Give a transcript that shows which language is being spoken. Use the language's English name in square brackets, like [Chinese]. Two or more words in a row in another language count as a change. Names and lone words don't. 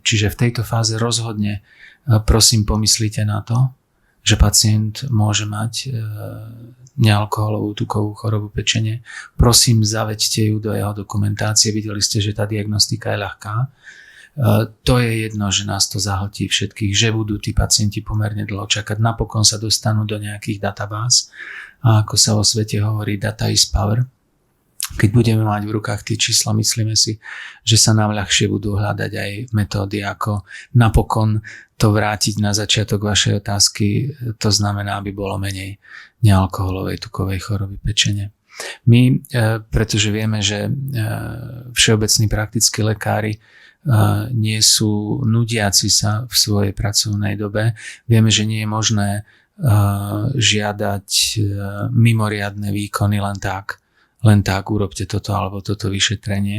[Slovak] Čiže v tejto fáze rozhodne prosím pomyslite na to, že pacient môže mať nealkoholovú tukovú chorobu pečene. Prosím, zaveďte ju do jeho dokumentácie. Videli ste, že tá diagnostika je ľahká. To je jedno, že nás to zahltí všetkých, že budú tí pacienti pomerne dlho čakať. Napokon sa dostanú do nejakých databáz a ako sa vo svete hovorí, [English] data is power. [Slovak] Keď budeme mať v rukách tie čísla, myslíme si, že sa nám ľahšie budú hľadať aj metódy, ako napokon to vrátiť na začiatok vašej otázky. To znamená, aby bolo menej nealkoholovej tukovej choroby pečene. My, pretože vieme, že všeobecní praktickí lekári nie sú nudiaci sa v svojej pracovnej dobe, vieme, že nie je možné žiadať mimoriadne výkony len tak urobte toto alebo toto vyšetrenie.